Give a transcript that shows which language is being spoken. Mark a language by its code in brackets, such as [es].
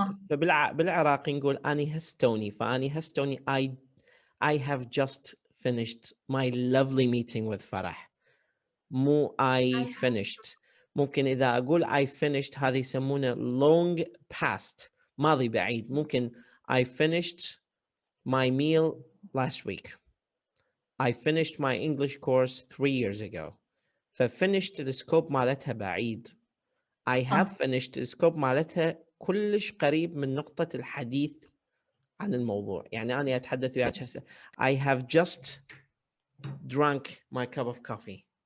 [ar] فبالعراقي نقول أني هستوني فأني هستوني [en] I have just finished my lovely meeting with [ar] فرح. [en] مو I finished. [ar] ممكن إذا أقول [en] I finished [ar] هذا يسمونه [en] long past [ar] ماضي بعيد. ممكن [en] I finished my meal last week. I finished my English course 3 years ago. [ar] فfinished السكوب مالتها بعيد. [en] I have finished [ar] السكوب مالتها كلش قريب من نقطة الحديث عن الموضوع. يعني أنا أتحدث وياك هسه [en] I have just drunk my cup of coffee.